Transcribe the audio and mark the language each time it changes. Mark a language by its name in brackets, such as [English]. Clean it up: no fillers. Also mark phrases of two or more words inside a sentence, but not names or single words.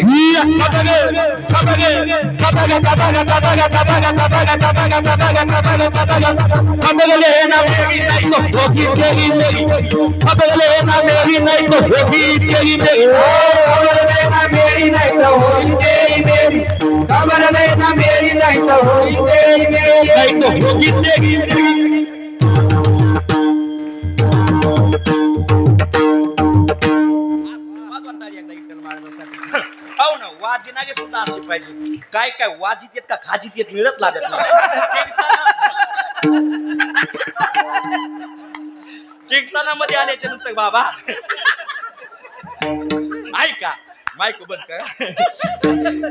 [Hindi] ये खबरे खबरे खबरे खबरे खबरे खबरे खबरे खबरे खबरे खबरे, खबरले ना मेरी नहीं तो होगी तेरी मेरी, खबरले ना मेरी नहीं तो होगी तेरी मेरी, खबरले ना मेरी नहीं तो होगी तेरी मेरी, खबरले ना मेरी नहीं तो होगी तेरी मेरी, नहीं तो होगी तेरी मेरी. [Marathi] हो ना, वाजिनागे सुद्धा असे पाहिजे. काय काय वाजित येत का खाजीत येत मिळत लागत नाही. कीर्तनामध्ये आल्याच्या नंतर बाबा ऐका, माईक बंद करा.